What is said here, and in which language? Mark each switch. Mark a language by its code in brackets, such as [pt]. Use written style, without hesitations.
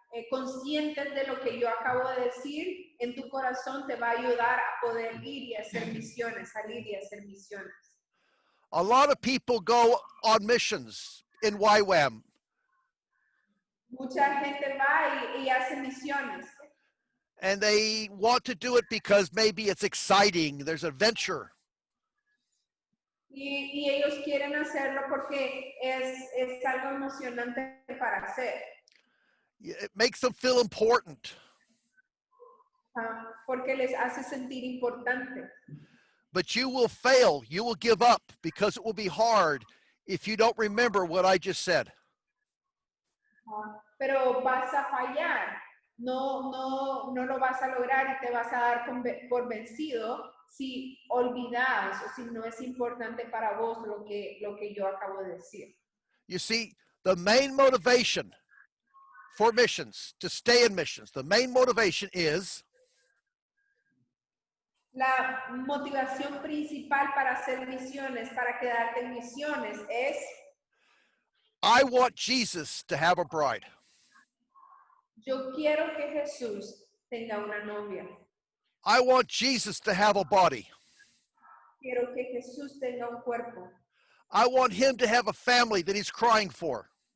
[es] conscientes de lo que yo acabo de decir, en tu corazón te va a ayudar a poder ir y hacer misiones, salir y hacer misiones. [en] A lot of people go on missions in YWAM, [es] Mucha gente va y hace misiones [en] and they want to do it because maybe it's exciting, there's adventure. [es] y ellos quieren hacerlo porque es algo emocionante para hacer, [en] It makes them feel important. [es] porque les hace sentir importante. [en] But you will fail, you will give up, because it will be hard if you don't remember what I just said. [es] Pero vas a fallar, no lo vas a lograr y te vas a dar por vencido si olvidas o si no es importante para vos lo que yo acabo de decir. [en] You see, the main motivation for missions, to stay in missions, the main motivation is [es] La motivación principal para hacer misiones, para quedarte en misiones es: [en] I want Jesus to have a bride. [es] yo quiero que Jesús tenga una novia. [en] I want Jesus to have a body. [es] Quiero que Jesús tenga un cuerpo. [en] I want him to have a family that he's crying for.